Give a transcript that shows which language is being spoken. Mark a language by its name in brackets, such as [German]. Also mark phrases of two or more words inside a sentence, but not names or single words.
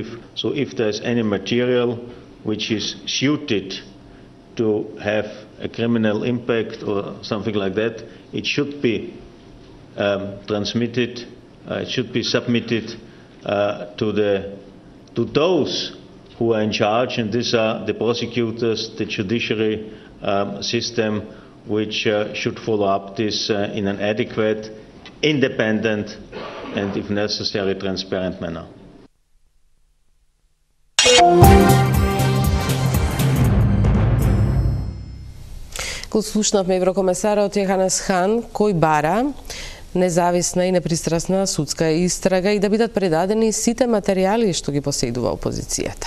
[English] So if there's any material which is suited to have a criminal impact or something like that, it should be transmitted, it should be submitted to those who are in charge, and these are the prosecutors, the judiciary system, which should follow up this in an adequate, independent, and if necessary, transparent manner. [Macedonian] Го слушнавме еврокомесарот Јоханес Хан, кој бара независна и непристрасна судска истрага и да бидат предадени сите материјали што ги поседува опозицијата.